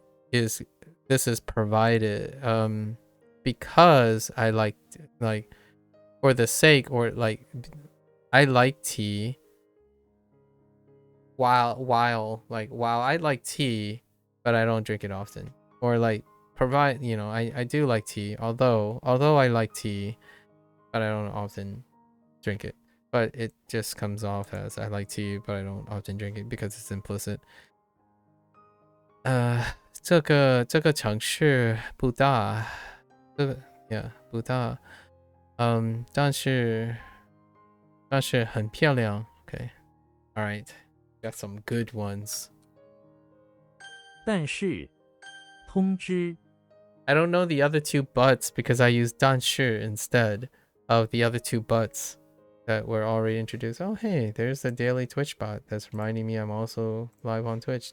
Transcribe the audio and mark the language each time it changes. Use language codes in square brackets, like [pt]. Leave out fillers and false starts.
[en] this is provided because I like for the sake or like I like tea while I like tea but I don't drink it often, or like provide, you know, I do like tea although I like tea but I don't often drink it, but it just comes off as I like tea but I don't often drink it because it's implicit. [zh] 这个城市不大， [en] yeah [zh] 不大，但是很漂亮。 [en] Okay, all right, got some good ones. [zh] 但是通知 [en] I don't know the other 2 buts because I used 但是 instead of the other 2 buts that were already introduced. Oh, hey, there's the daily Twitch bot that's reminding me I'm also live on Twitch.